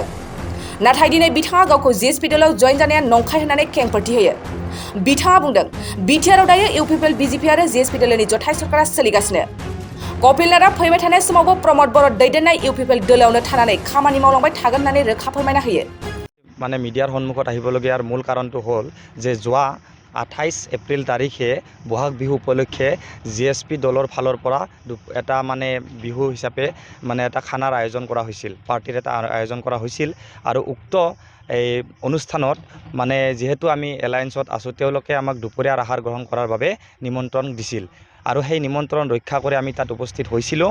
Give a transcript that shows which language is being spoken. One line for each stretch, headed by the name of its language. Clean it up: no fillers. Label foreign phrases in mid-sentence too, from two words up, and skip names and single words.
Bodo: नाथाय दिनै बिथाङा गावखौ जिएसपि दलाव जयेन जानाया नंखाय होननानै खेंफोरथि होयो। बिथाङा बुंदों, बिटिआरआव दायो इउपिपिएल, बिजेपि आरो जिएसपि दोलोनि जथाय सरकारा सोलिगासिनो। कपिल नाथआ फैबाय थानाय समावबो प्रमद बर' दैदेननाय इउपिपिएल दोलोआवनो थानानै खामानि मावलांबाय थागोन होननानै रोखा फोरमायना होयो।
Assamese: মানে মিডিয়াৰ সন্মুখত আহিবলগীয়াৰ মূল কাৰণটো হ'ল যে যোৱা 28 এপ্ৰিল তাৰিখে বহাগ বিহু উপলক্ষে জিএছপি দলৰ ফালৰ পৰা এটা মানে বিহু হিচাপে মানে এটা খানাৰ আয়োজন কৰা হৈছিল, পাৰ্টিৰ এটা আয়োজন কৰা হৈছিল। আৰু উক্ত এই অনুষ্ঠানত মানে যিহেতু আমি এলায়েন্সত আছোঁ, তেওঁলোকে আমাক দুপৰীয়াৰ আহাৰ গ্ৰহণ কৰাৰ বাবে নিমন্ত্ৰণ দিছিল আৰু সেই নিমন্ত্ৰণ ৰক্ষা কৰি আমি তাত উপস্থিত হৈছিলোঁ।